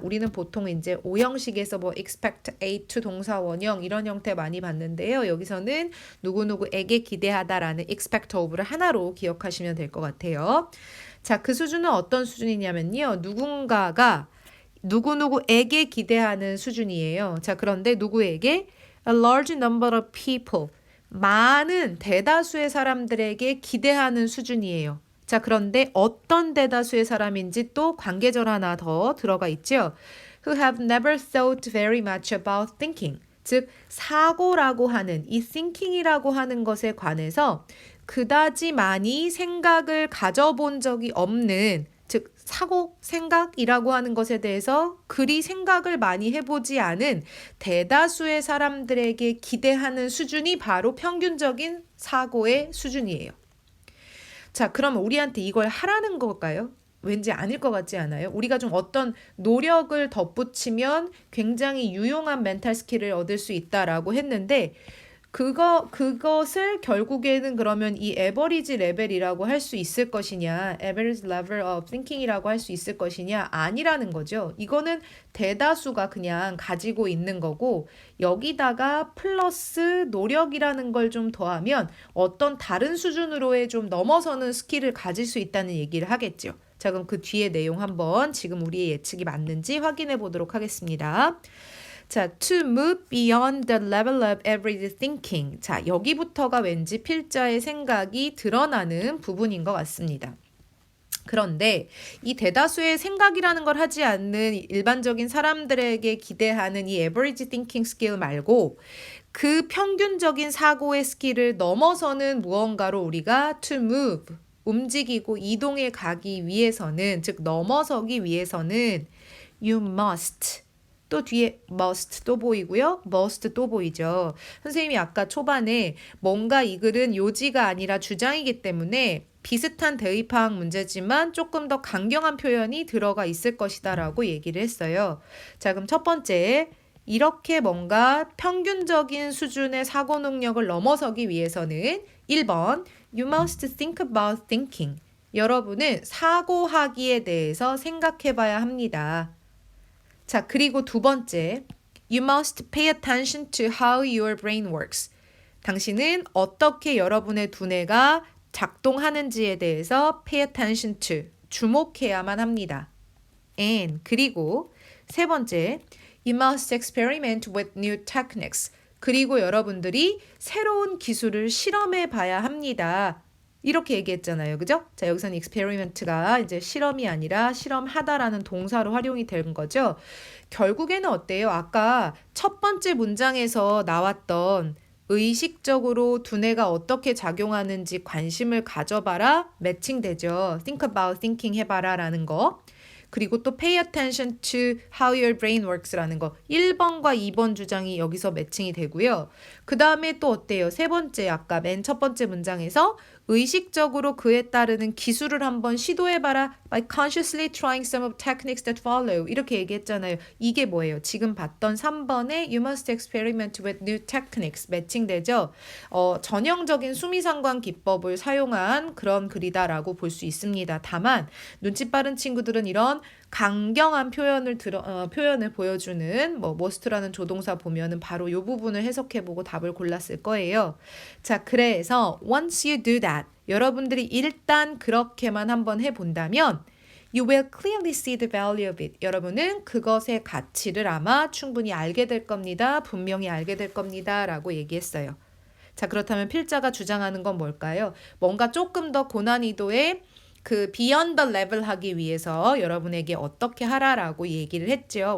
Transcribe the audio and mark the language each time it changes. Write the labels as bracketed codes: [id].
[ko] 우리는 보통 이제 오형식에서 뭐 expect A to 동사 원형 이런 형태 많이 봤는데요. 여기서는 누구누구에게 기대하다라는 expect of를 하나로 기억하시면 될 것 같아요. 자, 그 수준은 어떤 수준이냐면요. 누군가가 누구누구에게 기대하는 수준이에요. 자, 그런데 누구에게? [en] A large number of people. [ko] 많은 대다수의 사람들에게 기대하는 수준이에요. 자, 그런데 어떤 대다수의 사람인지 또 관계절 하나 더 들어가 있죠. [en] Who have never thought very much about thinking. [ko] 즉, 사고라고 하는 이 thinking이라고 하는 것에 관해서 그다지 많이 생각을 가져본 적이 없는, 즉 사고, 생각이라고 하는 것에 대해서 그리 생각을 많이 해보지 않은 대다수의 사람들에게 기대하는 수준이 바로 평균적인 사고의 수준이에요. 자, 그러면 우리한테 이걸 하라는 걸까요? 왠지 아닐 것 같지 않아요? 우리가 좀 어떤 노력을 덧붙이면 굉장히 유용한 멘탈 스킬을 얻을 수 있다라고 했는데 그것을 결국에는 그러면 이 에버리지 레벨이라고 할 수 있을 것이냐, [en] average level of thinking [ko] 이라고 할 수 있을 것이냐, 아니라는 거죠. 이거는 대다수가 그냥 가지고 있는 거고 여기다가 플러스 노력이라는 걸 좀 더하면 어떤 다른 수준으로의 좀 넘어서는 스킬을 가질 수 있다는 얘기를 하겠죠. 자, 그럼 그 뒤에 내용 한번 지금 우리의 예측이 맞는지 확인해 보도록 하겠습니다. [en] 자, to move beyond the level of average thinking. [ko] 자, 여기부터가 왠지 필자의 생각이 드러나는 부분인 것 같습니다. 그런데 이 대다수의 생각이라는 걸 하지 않는 일반적인 사람들에게 기대하는 이 average thinking skill 말고 그 평균적인 사고의 스킬을 넘어서는 무언가로 우리가 to move, 움직이고 이동해 가기 위해서는, 즉 넘어서기 위해서는 you must, 또 뒤에 must 또 보이고요. must 또 보이죠. 선생님이 아까 초반에 뭔가 이 글은 요지가 아니라 주장이기 때문에 비슷한 대입학 문제지만 조금 더 강경한 표현이 들어가 있을 것이다 라고 얘기를 했어요. 자, 그럼 첫 번째 이렇게 뭔가 평균적인 수준의 사고 능력을 넘어서기 위해서는 1번 [en] You must think about thinking. [ko] 여러분은 사고하기에 대해서 생각해 봐야 합니다. 자, 그리고 두 번째 [en] You must pay attention to how your brain works. [ko] 당신은 어떻게 여러분의 두뇌가 작동하는지에 대해서 [en] pay attention to, [ko] 주목해야만 합니다. [en] And [ko] 그리고 세 번째, [en] you must experiment with new techniques. [ko] 그리고 여러분들이 새로운 기술을 실험해 봐야 합니다. 이렇게 얘기했잖아요. 그죠? 자, 여기서는 experiment가 이제 실험이 아니라 실험하다라는 동사로 활용이 된 거죠. 결국에는 어때요? 아까 첫 번째 문장에서 나왔던 의식적으로 두뇌가 어떻게 작용하는지 관심을 가져봐라 매칭되죠. [en] think about thinking [ko] 해봐라 라는 거. [en] 그리고 또 pay attention to how your brain works 라는 거. [ko] 1번과 2번 주장이 여기서 매칭이 되고요. 그 다음에 또 어때요? 세 번째 아까 맨 첫 번째 문장에서 의식적으로 그에 따르는 기술을 한번 시도해봐라. [en] By consciously trying some of techniques that follow. [ko] 이렇게 얘기했잖아요. 이게 뭐예요? [en] 지금 봤던 3번의 You must experiment with new techniques. [ko] 매칭되죠? 전형적인 수미상관 기법을 사용한 그런 글이다라고 볼 수 있습니다. 다만 눈치 빠른 친구들은 이런 강경한 표현을 보여주는 must라는 조동사 보면은 바로 이 부분을 해석해보고 답을 골랐을 거예요. [en] 자, 그래서 once you do that, [ko] 여러분들이 일단 그렇게만 한번 해본다면 [en] you will clearly see the value of it. [ko] 여러분은 그것의 가치를 아마 충분히 알게 될 겁니다. 분명히 알게 될 겁니다. 라고 얘기했어요. 자, 그렇다면 필자가 주장하는 건 뭘까요? 뭔가 조금 더 고난이도의 그 [en] beyond the level [ko] 하기 위해서 여러분에게 어떻게 하라라고 얘기를 했죠.